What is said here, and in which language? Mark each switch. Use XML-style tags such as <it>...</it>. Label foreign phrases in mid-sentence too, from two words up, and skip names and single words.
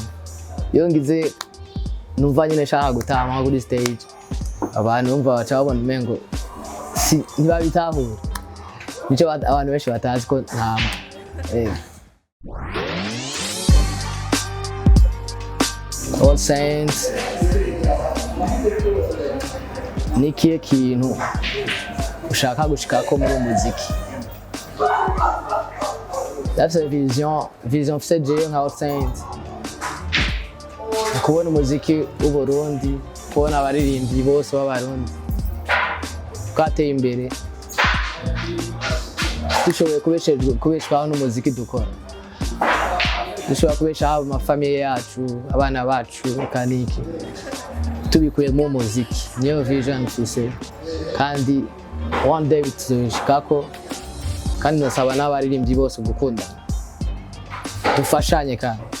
<rn>Iyo ngize numva nyine nshaka gutama kuri stage abantu bumva baca babona umengo ntibabitahura, nico abantu benshi batazi ko ntama. All Saints ni kihe kintu ushaka gushikako muri umuziki?</rn> <en>That's a vision</en> <rn>mfise jewe nka All Saints, kubona umuziki w'Uburundi, kubona abaririmbyi bose b'Abarundi twateye imbere dushoboye kubeshwaho n'umuziki dukora, dushobora kubeshaho amafamiye yacu, abana bacu kandi iki tubikuye mu muziki. Niyo vision mfise kandi</rn> <en>one day</en> <rn>tuzoshikako, kandi nasaba n'abaririmbyi bose gukunda dufashanye kandi</rn>